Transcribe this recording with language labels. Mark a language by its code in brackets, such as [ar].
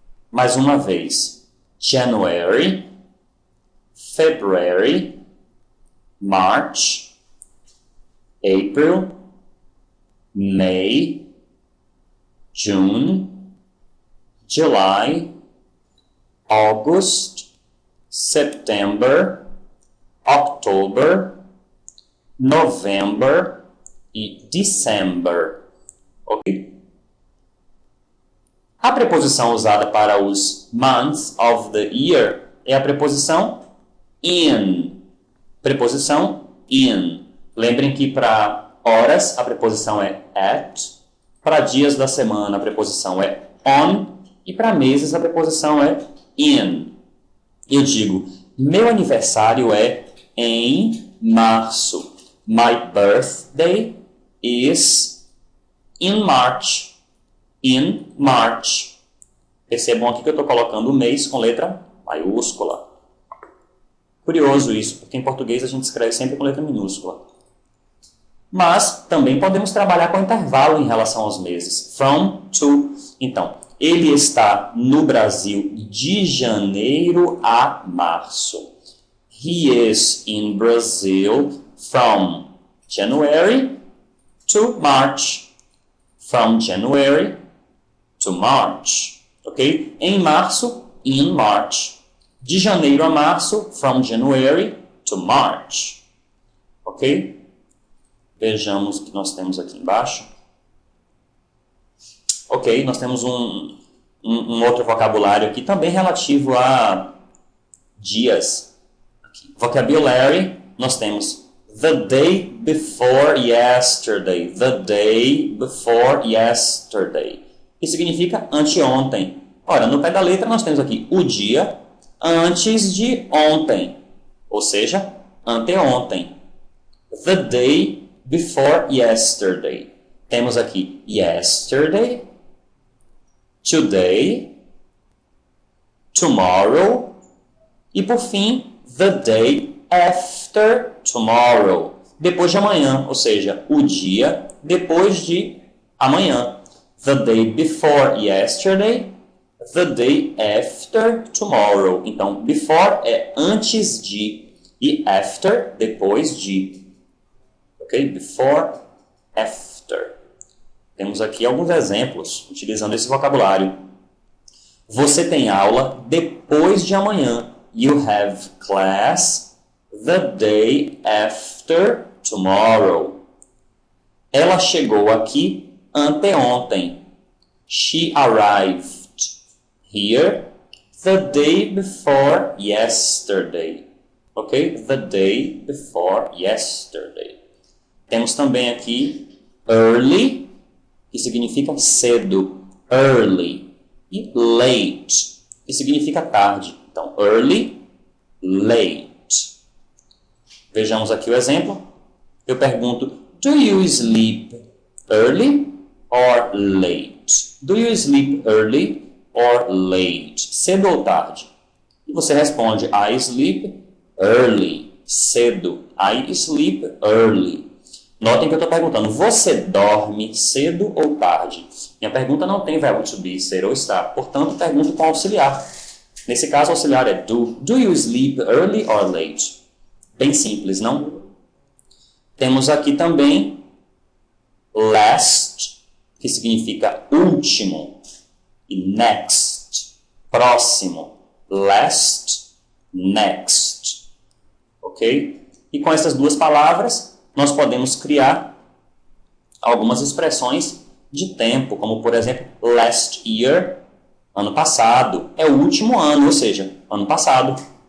[pt] Mais uma vez. [en] January, February, March, April, May, June, July, August, September, October, November e December. Ok? [pt] A preposição usada para os [en] months of the year [pt] é a preposição in. Preposição in. Lembrem que para horas a preposição é at, para dias da semana a preposição é on e para meses a preposição é in. Eu digo, meu aniversário é em março. [en] My birthday is in March. In March. [pt] Percebam aqui que eu estou colocando o mês com letra maiúscula. Curioso isso, porque em português a gente escreve sempre com letra minúscula. Mas também podemos trabalhar com intervalo em relação aos meses. From to. Então, ele está no Brasil de janeiro a março. [en] He is in Brazil from January to March. From January to March. Ok? [pt] Em março, [en] in March. [pt] De janeiro a março, [en] from January to March. [pt] Ok? Vejamos o que nós temos aqui embaixo. Ok, nós temos um outro vocabulário aqui, também relativo a dias. [en] Aqui. Vocabulary, [pt] nós temos [en] the day before yesterday. The day before yesterday. [pt] Que significa anteontem. Ora, no pé da letra nós temos aqui o dia antes de ontem. Ou seja, anteontem. [en] The day before yesterday. [pt] Temos aqui [en] yesterday, today, tomorrow [pt] e, por fim, [en] the day after tomorrow. [pt] Depois de amanhã, ou seja, o dia depois de amanhã. [en] The day before yesterday, the day after tomorrow. [pt] Então, before é antes de e after, depois de. Ok? [en] Before, after. [pt] Temos aqui alguns exemplos utilizando esse vocabulário. Você tem aula depois de amanhã. [en] you have class the day after tomorrow. [pt] Ela chegou aqui anteontem. [en] She arrived here the day before yesterday. Ok? The day before yesterday. [pt] Temos também aqui early, que significa cedo. Early. E late, que significa tarde. Então, early, late. Vejamos aqui o exemplo. Eu pergunto, [en] do you sleep early or late? Do you sleep early or late? [pt] Cedo ou tarde? E você responde, [en] I sleep early. [pt] Cedo. [en] I sleep early. [pt] Notem que eu estou perguntando, você dorme cedo ou tarde? Minha pergunta não tem verbo to be, ser ou estar. Portanto, pergunto com auxiliar. Nesse caso, o auxiliar é do. [en] Do you sleep early or late? [pt] Bem simples, não? Temos aqui também last, que significa último. E next, próximo. Last, next. Ok? E com essas duas palavras, nós podemos criar algumas expressões de tempo, como por exemplo, last year, ano passado, é o último ano, ou seja, ano passado.